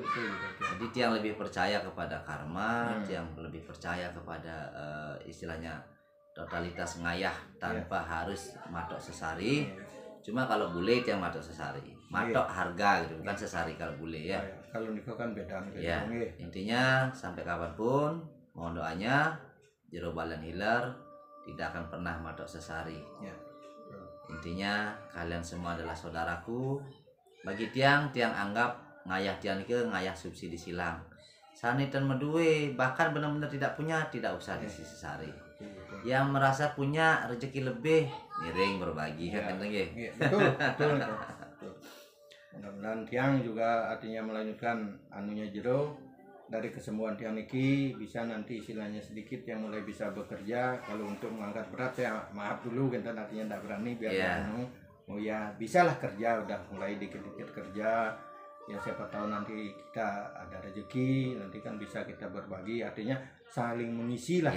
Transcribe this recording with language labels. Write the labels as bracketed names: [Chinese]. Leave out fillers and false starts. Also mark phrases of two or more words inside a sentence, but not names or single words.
[Indonesian] Jadi tiang lebih percaya kepada karma tiang lebih percaya kepada istilahnya totalitas ngayah tanpa harus matok sesari cuma kalau bule tiang matok sesari matok harga gitu bukan sesari kalau bule kalau Niko kan beda intinya sampai kapanpun mohon doanya Jero Balan Hilir tidak akan pernah matok sesari intinya kalian semua adalah saudaraku bagi tiang anggap ngayah tiang ke ngayah subsidi silang [Balinese] sanitan medue [Indonesian] bahkan benar-benar tidak punya tidak usah disesari yang merasa punya rezeki lebih miring berbagi kan betul. Mudah-mudahan tiang juga artinya melanjutkan anunya Jero dari kesembuhan [Balinese] tiang niki [Indonesian] bisa nanti istilahnya sedikit yang mulai bisa bekerja kalau untuk mengangkat berat saya maaf dulu kan artinya tidak berani biar oh ya bisalah kerja, udah mulai dikit-dikit kerja. Ya siapa tahu nanti kita ada rezeki, nanti kan bisa kita berbagi, artinya saling mengisi lah